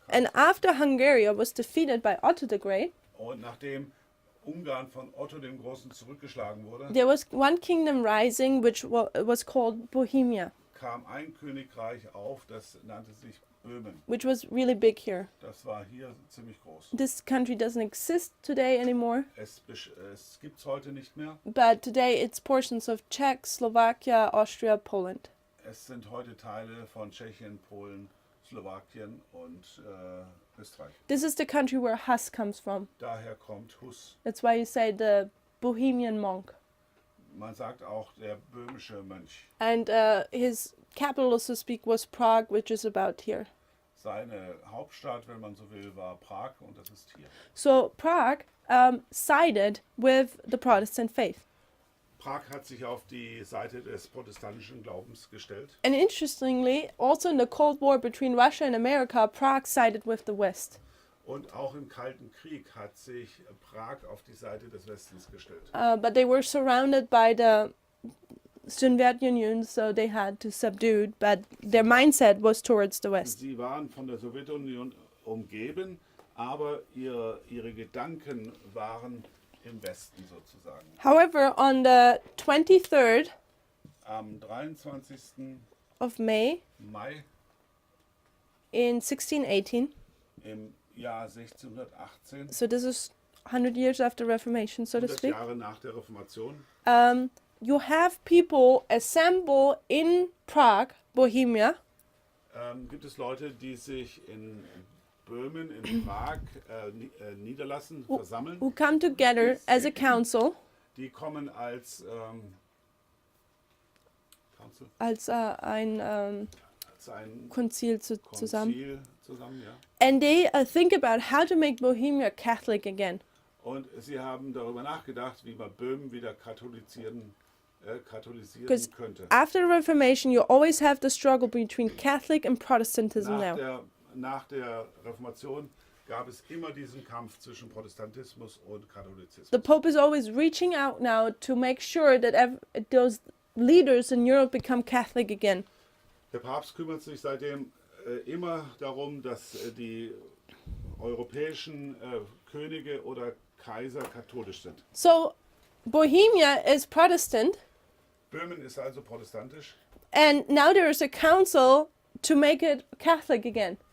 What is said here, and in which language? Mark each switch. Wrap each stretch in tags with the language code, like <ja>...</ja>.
<en>And after Hungary was defeated by Otto the Great,</en> <de>Und nachdem Ungarn von Otto dem Großen zurückgeschlagen wurde,</de> <en>there was one kingdom rising which was called Bohemia,</en> <de>kam ein Königreich auf, das nannte sich Böhmen.</de> <en>which was really big here.</en> <de>Das war hier ziemlich groß.</de> <en>This country doesn't exist today anymore,</en> <de>Es gibt es heute nicht mehr.</de> <en>but today it's portions of Czech, Slovakia, Austria, Poland.</en> <de>Es sind heute Teile von Tschechien, Polen, Slowakien und Österreich.</de> <en>This is the country where Huss comes from.</en> <de>Daher kommt Huss.</de> <en>That's why you say the Bohemian monk.</en> <de>Man sagt auch der böhmische Mönch.</de> <en>And his capital, so to speak, was Prague, which is about here.</en> <de>Seine Hauptstadt, wenn man so will, war Prag und das ist hier.</de> <en>So Prague sided with the Protestant faith.</en> <de>Prag hat sich auf die Seite des protestantischen Glaubens gestellt.</de> <en>And interestingly, also in the Cold War between Russia and America, Prague sided with the West.</en> <de>Und auch im Kalten Krieg hat sich Prag auf die Seite des Westens gestellt.</de> <en>But they were surrounded by the Sowjetunion, so they had to subdue it, but their mindset was towards the West.</en> <de>Sie waren von der Sowjetunion umgeben, aber ihre Gedanken waren im Westen sozusagen.</de> <en>However, on the 23rd</en> <de>Am 23.</de> <en>of May</en> <de>Mai</de> <en>in 1618,</en> <de>im Jahr 1618,</de> <en>so this is 100 years after Reformation, so to</en> <de>100</de> <en>speak,</en> <de>Jahre nach der Reformation,</de> <en>you have people assemble in Prague, Bohemia,</en> <de>gibt es Leute, die sich in Böhmen, in Prag niederlassen, versammeln.</de> <en>who come together as a council,</en> <de>Die kommen als Council, als ein als ein Konzil zusammen. Konzil zusammen, ja.</de> <en>And they think about how to make Bohemia Catholic again.</en> <de>Und sie haben darüber nachgedacht, wie man Böhmen wieder katholisieren</de> <en>Because</en> <de>könnte.</de> <en>after the Reformation, you always have the struggle between Catholic and Protestantism now.</en> <de>Nach der Reformation gab es immer diesen Kampf zwischen Protestantismus und Katholizismus.</de> <en>The Pope is always reaching out now to make sure that those leaders in Europe become Catholic again.</en> <de>Der Papst kümmert sich seitdem immer darum, dass die europäischen Könige oder Kaiser katholisch sind.</de> <en>So Bohemia is Protestant,</en> <de>Böhmen ist also protestantisch</de> <en>and now there is a council to make it Catholic again.</en>